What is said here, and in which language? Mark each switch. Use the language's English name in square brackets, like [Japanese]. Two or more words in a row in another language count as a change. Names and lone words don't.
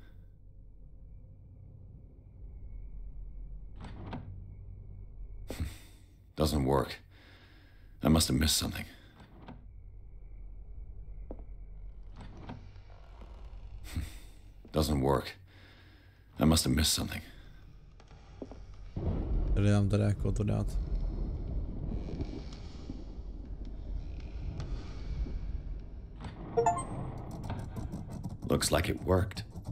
[English] Doesn't work. I must have missed something. Doesn't work. I must have missed something. [Czech] Tady dám tady jako to dát. [English] Looks like it worked.